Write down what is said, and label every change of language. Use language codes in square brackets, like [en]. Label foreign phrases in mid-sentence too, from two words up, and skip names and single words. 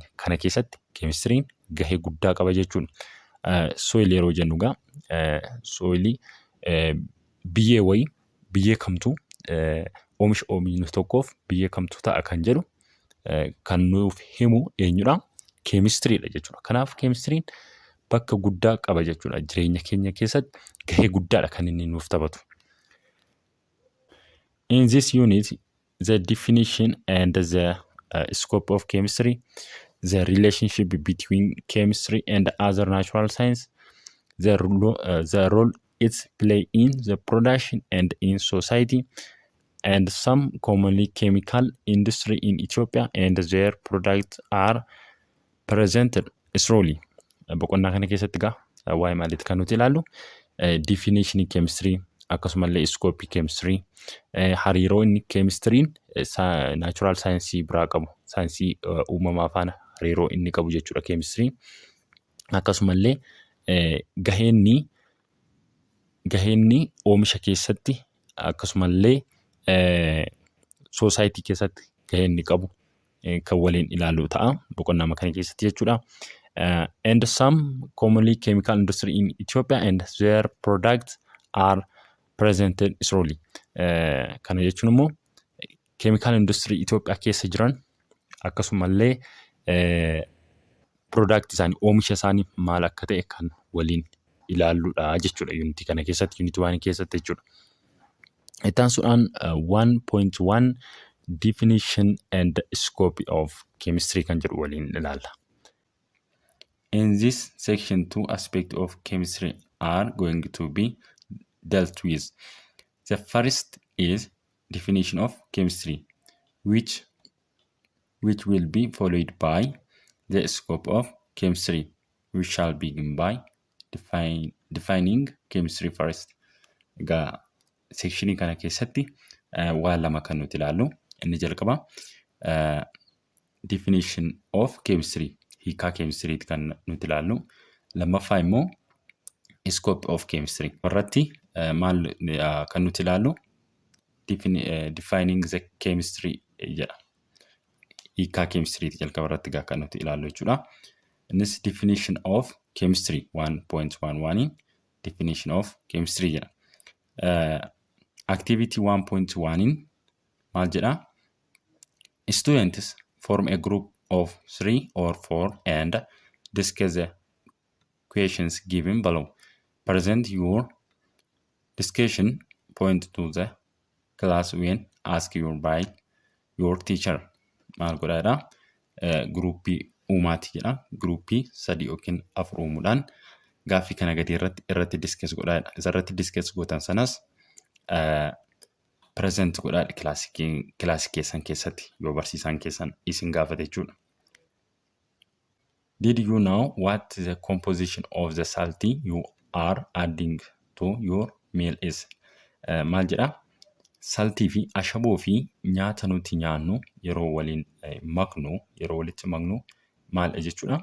[om] Kana keessatti keemistiriin gahee guddaa qaba jechuudha. Soil yeroo jennu egaa soilii biyyee wayii biyyee kamtu oomisha oomishni tokkoof biyyee kamtu ta'a kan jedhu kan nuuf himu eenyudha? Keemistiriidha jechuudha. Kanaaf keemistiriin bakka guddaa qaba jechuudha. Jireenya keenya keessatti gahee guddaadha kan inni nuuf taphatu. [en] In this unit, the definition and the scope of chemistry, the relationship between chemistry and other natural science, the role it play in the production and in society, and some commonly chemical industry in Ethiopia and their products are presented slowly. [om] Boqonnaa kana keessatti egaa waa'ee maaliiti kan nuti ilaallu [en] definition chemistry [om] akkasumallee [en] scope chemistry [om] hariiroo inni chemistry'n [en] natural science [om] biraa qabu saayinsii uumamaa faana hariiroo inni qabu jechuudha chemistry akkasumallee gaheenni oomisha keessatti akkasumallee society keessatti gaheenni qabu kan waliin ilaallu ta'a boqonnaa kana keessatti jechuudha. [en] And some commonly chemical industry in Ethiopia and their products are presented slowly. [om] Kana jechuun immoo [en] chemical industry [om] Ethiopia keessa jiran akkasumallee product isaanii oomisha isaanii maal akka ta'e kan waliin ilaalludha jechuudha unity kana keessatti unity 1 keessatti jechuudha. Itaan suudhaan 1.1 [en] definition and scope of chemistry [om] kan jedhu waliin ilaalla. [en] In this section, 2 aspects of chemistry are going to be dealt with. The first is definition of chemistry, which will be followed by the scope of chemistry. We shall begin by defining chemistry first. [om] Egaa section kana keessatti waan lama kan nuti ilaallu. Inni jalqaba [en] definition of chemistry. [om] Hiikaa keemistiriiti kan nuti ilaallu. Lammaffaa immoo [en] scope of chemistry. [om] Irratti maal kan nuti ilaallu [en] defining the chemistry [om] jedha. Hiikaa keemistiriiti jalqaba irratti kan nuti ilaallu jechuudha. Innis definition of chemistry 1.11 definition of chemistry jedha. Activity 1.1 maal jedha? [en] Students form a group of 3 or 4 and discuss the questions given below. Present your discussion point to the class when asked by your teacher. [om] Maal godhaadha? Gruupii uumaati jedha. Gruupii 3 yookiin 4 uumuudhaan gaaffii kana gadi irratti discuss godhaadha. Isarratti discuss gootan sanas present godhaadha kilaasii keessan keessatti yoo barsiisaan keessan isin gaafate jechuudha. [en] Did you know what the composition of the salty you are adding to your meal is? [om] Maal jedha? Saltii fi ashaboo fi nyaata nuti nyaannu yeroo waliin maknu yeroo walitti maknu maal jechuudha?